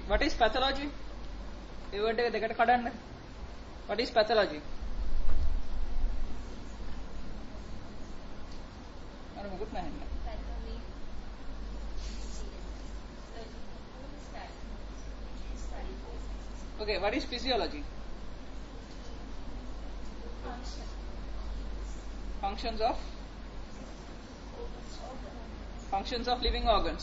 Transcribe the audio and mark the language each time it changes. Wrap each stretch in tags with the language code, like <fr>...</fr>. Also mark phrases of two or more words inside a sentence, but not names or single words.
<en>What is pathology?</en> <si>ඒ word එක දෙකට කඩන්න.</si> <en>What is pathology?</en> <si>අර මොකුත් නැහැ.</si> <en>Okay, what is physiology? Functions of living organs.</en>